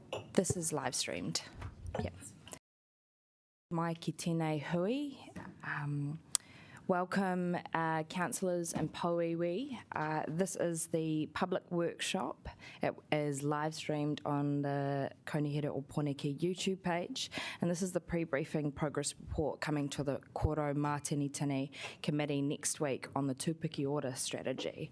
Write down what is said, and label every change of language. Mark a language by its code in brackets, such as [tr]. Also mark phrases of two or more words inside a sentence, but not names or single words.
[en] This is live streamed. Yep. [mi] Mai ki tēnei hui. [en] Welcome, councillors and poiwi. This is the public workshop. It is live streamed on the Kaunihere o Poneke YouTube page, and this is the pre-briefing progress report coming to the Koro Mātinitini Committee next week on the Tūpiki order strategy.